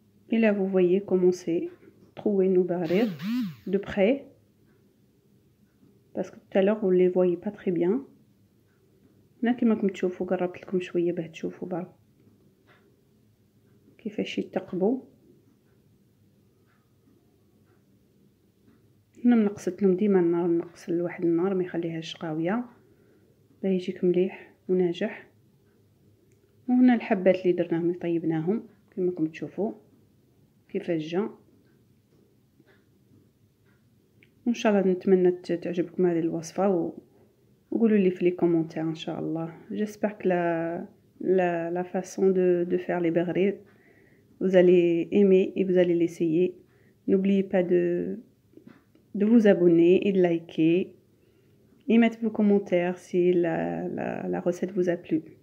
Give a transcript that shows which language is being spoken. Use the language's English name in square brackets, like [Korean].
[French] Et là, vous voyez comment c'est trouver nos barrières de près. Parce que tout à l'heure, vous ne les voyez pas très bien. [Arabic] هنا كما راكم تشوفوا قربت لكم شويه باه تشوفوا برك كيفاش يتقبوا. هنا منقصت لهم ديما النار، نقص لواحد النار ما يخليهاش قاويه باه يجيك مليح وناجح. وهنا الحبات اللي درناهم اللي طيبناهم كما راكم تشوفوا كيفاش جا. وان شاء الله نتمنى تعجبكم هذه الوصفه وقولوا لي في لي كومونتير ان شاء الله. [French] J'espère que la façon de faire les bagrir vous allez aimer et vous allez l'essayer. N'oubliez pas de vous abonner et de liker et mettre vos commentaires si la recette vous a plu.